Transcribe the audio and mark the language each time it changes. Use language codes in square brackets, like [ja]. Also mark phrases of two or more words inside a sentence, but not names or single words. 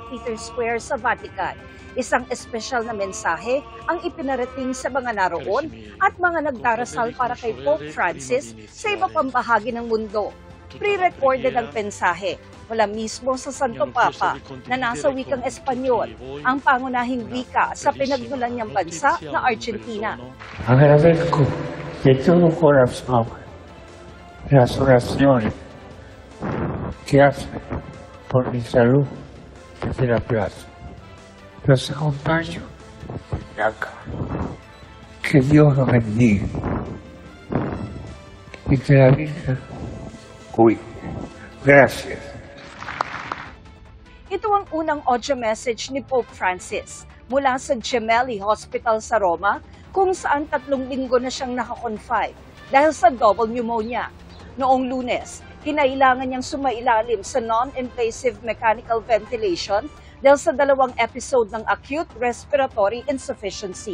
[tl] Peter's Square sa Vatican, isang espesyal na mensahe ang ipinarating sa mga naroon at mga nagdarasal para kay Pope Francis sa iba pang bahagi ng mundo. Pre-recorded ang mensahe mula mismo sa Santo Papa na nasa wikang Espanyol, ang pangunahing wika sa pinagmulan niyang bansa na Argentina. [es] Agradezco de todo corazón las oraciones que hace por mi salud desde la plaza. Los acompaño de acá. Que Dios los bendiga y que la Virgen cuide. Gracias. [tl] Ito ang unang audio message ni Pope Francis mula sa Gemelli Hospital sa Roma, kung saan 3 linggo na siyang nakakonfine dahil sa [en] double pneumonia. [tl] Noong Lunes, kinailangan niyang sumailalim sa [en] non-invasive mechanical ventilation [tl] dahil sa 2 episode ng [en] acute respiratory insufficiency.